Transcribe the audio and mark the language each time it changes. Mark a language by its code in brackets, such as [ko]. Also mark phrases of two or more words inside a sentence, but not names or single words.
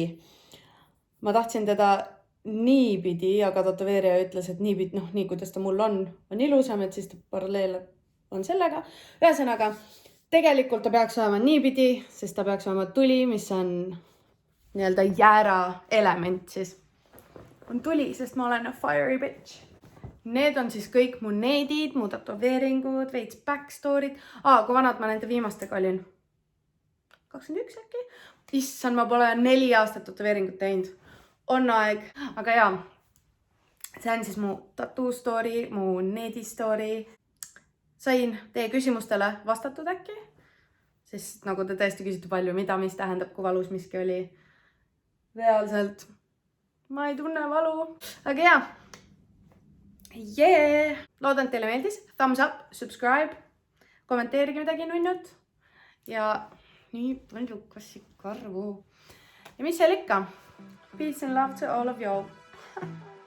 [et] Ma tahtsin teda niipidi, aga tätoveerija ütles, et niipidi, nii kuidas ta mul on ilusam, et siis ta paralleel on sellega. Ühesõnaga, tegelikult ta peaks olema niipidi, sest ta peaks olema tuli, mis on nii-öelda jäära element siis. On tuli, sest ma olen [en] a fiery bitch. [et] Need on siis kõik mu needid, mu tätoveeringud, veits backstory'd. Kui vanad ma nende viimastega olin? 21 äkki? Issand, ma pole 4 aastat tätoveeringut teinud. On aeg. Aga jaa, see on siis mu [en] tattoo story, [et] mu needi story. Sain teie küsimustele vastatud äkki? Sest nagu te tõesti küsite palju, mida, mis tähendab, kui valus miski oli. Reaalselt ma ei tunne valu. Aga jaa. Loodan, et teile meeldis. [en] Thumbs up, subscribe, [et] kommenteerige midagi nunnut. Ja nii palju kassi karvu. Ja mis seal ikka? [en] Peace and love to all of y'all.